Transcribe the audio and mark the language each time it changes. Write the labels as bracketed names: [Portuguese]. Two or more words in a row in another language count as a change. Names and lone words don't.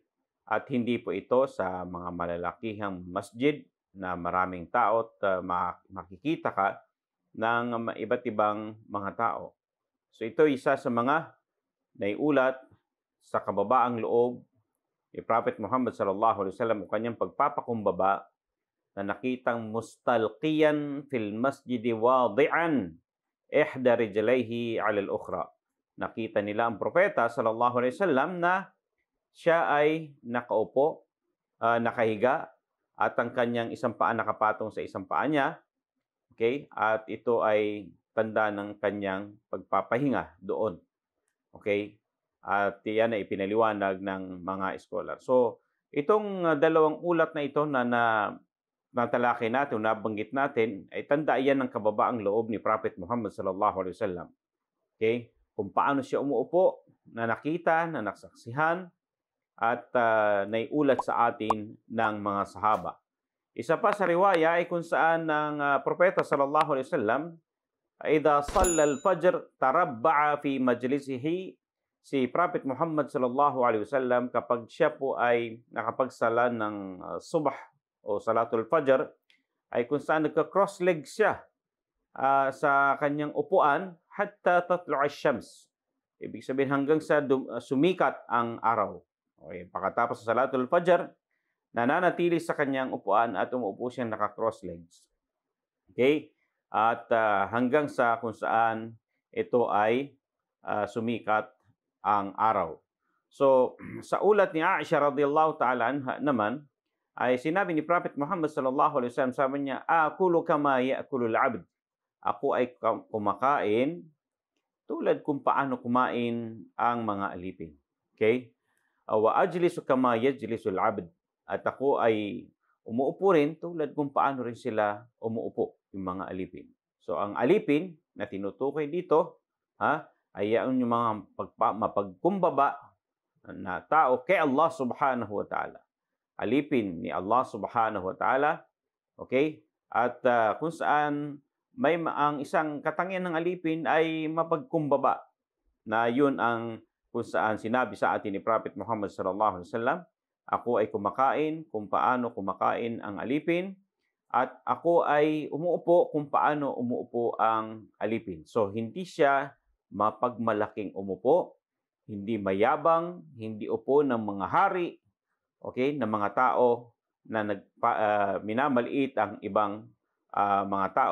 [Filipino] At hindi po ito sa mga malalakihang masjid na maraming tao at makikita ka ng iba't ibang mga tao. So ito isa sa mga naiulat sa kababaang loob ni Prophet Muhammad [Arabic] صلى الله عليه وسلم [Filipino] o kanyang pagpapakumbaba na nakitang [Arabic] مستلقيا في المسجد واضعا إحدى رجليه على الأخرى. [Filipino] Nakita nila ang propeta [Arabic] صلى الله عليه وسلم [Filipino] na siya ay nakaupo, nakahiga at ang kanyang isang paa nakapatong sa isang paa niya. Okay? At ito ay tanda ng kanyang pagpapahinga doon. Okay? At yan ay ipinaliwanag ng mga scholar. So, itong dalawang ulat na ito na natalakay natin, nabanggit natin, ay tanda yan ng kababaang loob ni Prophet Muhammad [Arabic] صلى الله عليه وسلم. [Filipino] Okay? Kung paano siya umuupo, na nakita, na nasaksihan, at naiulat sa atin ng mga sahaba. Isa pa sa riwaya ay kung saan ng propeta [Arabic] صلى الله عليه وسلم, إذا صلى الفجر تربع في مجلسه [Filipino] si Prophet Muhammad [Arabic] صلى الله عليه وسلم [Filipino] kapag siya po ay nakapagsala ng subh o [Arabic] صلاة الفجر [Filipino] ay kung saan nagka- [English] cross legs [Filipino] siya sa kanyang upuan [Arabic] حتى تطلع الشمس. [Filipino] Ibig sabihin hanggang sa sumikat ang araw. Okay, pagkatapos sa [Arabic] صلاة الفجر, [Filipino] nananatili sa kanyang upuan at umuupo siyang naka- [English] cross legs. [Filipino] Okay? At hanggang sa kung saan ito ay sumikat ang araw. So, sa ulat ni Aisha [Arabic] رضي الله تعالى عنها [Filipino] naman, ay sinabi ni Prophet Muhammad [Arabic] صلى الله عليه وسلم, [Filipino] sabi niya, [Arabic] "آكل كما يأكل العبد." [Filipino] Ako ay kumakain tulad kung paano kumain ang mga alipin. Okay? [Arabic] وأجلس كما يجلس العبد. [Filipino] At ako ay umuupo rin tulad kung paano rin sila umuupo, yung mga alipin. So, ang alipin na tinutukoy dito, ay yung mga mapagkumbaba na tao kay Allah [Arabic] سبحانه وتعالى. [Filipino] Alipin ni Allah [Arabic] سبحانه وتعالى, [Filipino] okay? At kung saan ang isang katangian ng alipin ay mapagkumbaba, na yun ang kung saan sinabi sa atin ni Prophet Muhammad [Arabic] صلى الله عليه وسلم, [Filipino] ako ay kumakain kung paano kumakain ang alipin, at ako ay umuupo kung paano umuupo ang alipin. So, hindi siya mapagmalaking umupo, hindi mayabang, hindi upo ng mga hari, okay, ng mga tao na minamaliit ang ibang mga tao.